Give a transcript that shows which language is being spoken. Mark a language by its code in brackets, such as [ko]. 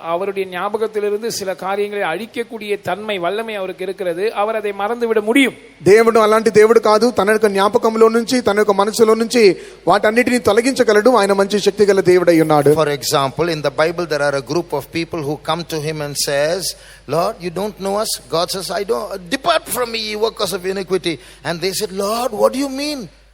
[ta] அவருடைய ஞாபகத்திலிருந்து சில காரியங்களை அழிக்கக்கூடிய தன்மை, வல்லமை அவருக்கு இருக்கிறது. அவர் அதை மறந்துவிட முடியும். [te] దేవుడు అలాంటి దేవుడు కాదు. తన యొక్క జ్ఞాపకంలో నుంచి తన యొక్క మనసులో నుంచి వాటన్నిటిని తొలగించగలడు. ఆయన మంచి శక్తి గల దేవుడై ఉన్నాడు. [en] For example, in the Bible there are a group of people who come to him and says, Lord, you don't know us. God says, I don't, depart from me, ye workers of iniquity. And they said, Lord, what do you mean?